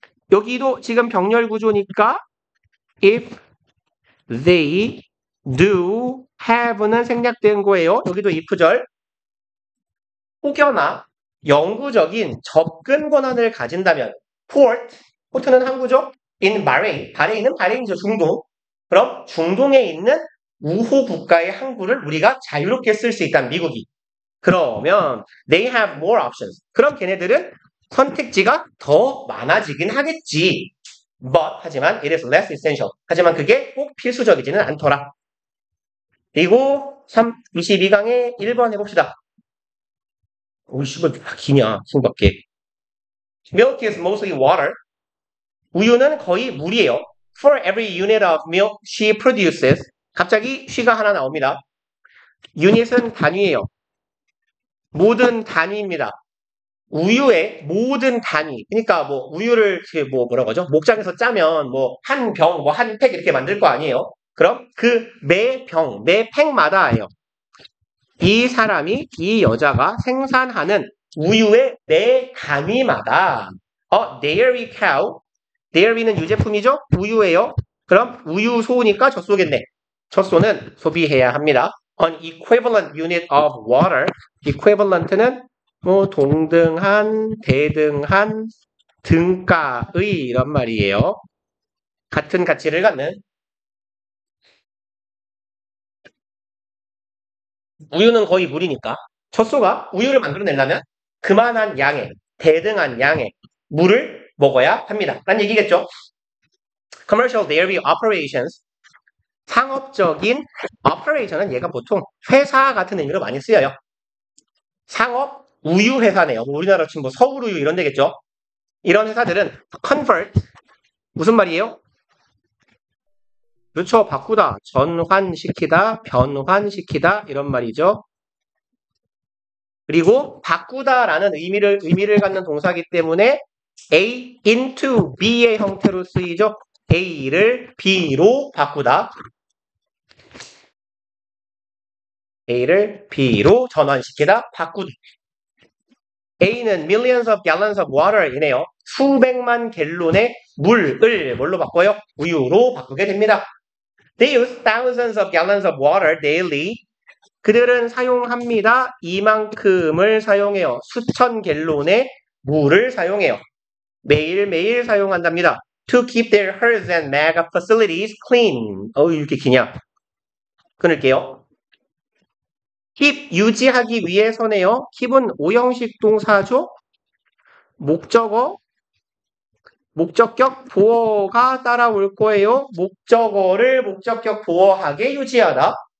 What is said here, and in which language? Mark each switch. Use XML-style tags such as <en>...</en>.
<ko>여기도 지금 병렬 구조니까</ko> <en>if they do have</en> <ko>는 생략된 거예요. 여기도 if절. 혹여나 영구적인 접근 권한을 가진다면 port는 항구죠. in Bahrain. 바레인이죠. 중동. 그럼 중동에 있는 우호 국가의 항구를 우리가 자유롭게 쓸 수 있다는 미국이. 그러면</ko> <en>they have more options.</en> <ko>그럼 걔네들은 선택지가 더 많아지긴 하겠지.</ko> <en>But</en> <ko>하지만</ko> <en>it is less essential.</en> <ko>하지만 그게 꼭 필수적이지는 않더라. 그리고 22강의 1번 해봅시다. 오이 씨발 기냐 숨밖에.</ko> <en>Milk is mostly water.</en> <ko>우유는 거의 물이에요.</ko> <en>For every unit of milk she produces.</en> <ko>갑자기 she가 하나 나옵니다. 유닛은 단위예요. 모든 단위입니다. 우유의 모든 단위. 그러니까 뭐 우유를 뭐라고 하죠? 목장에서 짜면 뭐 한 병, 뭐 한 팩 이렇게 만들 거 아니에요? 그럼 그 매 병, 매 팩마다예요. 이 사람이, 이 여자가 생산하는 우유의 매 단위마다 dairy cow. dairy는 유제품이죠? 우유예요. 그럼 우유소니까 젖소겠네. 젖소는 소비해야 합니다.</ko> <en>An equivalent unit of water.</en> <ko>equivalent는 뭐 동등한, 대등한, 등가의 이런 말이에요. 같은 가치를 갖는. 우유는 거의 물이니까 젖소가 우유를 만들어내려면 그만한 양의, 대등한 양의 물을 먹어야 합니다. 라는 얘기겠죠.</ko> <en>Commercial dairy operations.</en> <ko>상업적인 operation은 얘가 보통 회사 같은 의미로 많이 쓰여요. 상업 우유 회사네요. 우리나라 지금 뭐 서울우유 이런 데겠죠. 이런 회사들은 convert 무슨 말이에요? 그렇죠. 바꾸다, 전환시키다, 변환시키다 이런 말이죠. 그리고 바꾸다라는 의미를 갖는 동사이기 때문에 A into B의 형태로 쓰이죠. A를 B로 바꾸다. A를 B로 전환시키다, 바꾸다.</ko> <en>A는 millions of gallons of water이네요.</en> <ko>수백만 갤론의 물을 뭘로 바꿔요? 우유로 바꾸게 됩니다.</ko> <en>They use thousands of gallons of water daily.</en> <ko>그들은 사용합니다. 이만큼을 사용해요. 수천 갤론의 물을 사용해요. 매일매일 사용한답니다.</ko> <en>To keep their herds and mega facilities clean.</en> <ko>이렇게 기냐? 끊을게요. keep 유지하기 위해서네요. keep은 오형식 동사죠. 목적격 보어가 따라올 거예요. 목적어를 목적격 보어하게 유지하다.</ko>